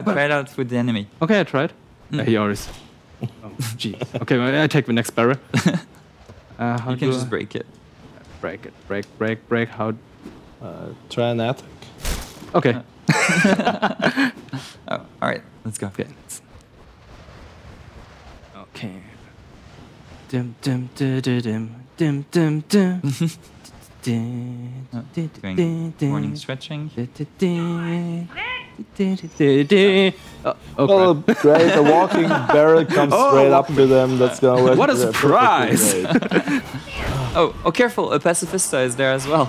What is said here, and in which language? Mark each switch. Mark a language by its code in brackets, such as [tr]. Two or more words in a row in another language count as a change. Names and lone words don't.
[en] Try it out with the enemy. Okay, I tried. He already. Oh, jeez. Okay, well, I take the next barrel. How You can just break it. break it. Break. How? Try an attack. Okay. Oh, all right. Let's go. Okay. Okay. Dim dim dim dim dim dim dim. Doing morning stretching. Oh, great! A walking barrel comes straight up to them. That's gonna work. What a surprise! Oh, careful! A pacifista is there as well.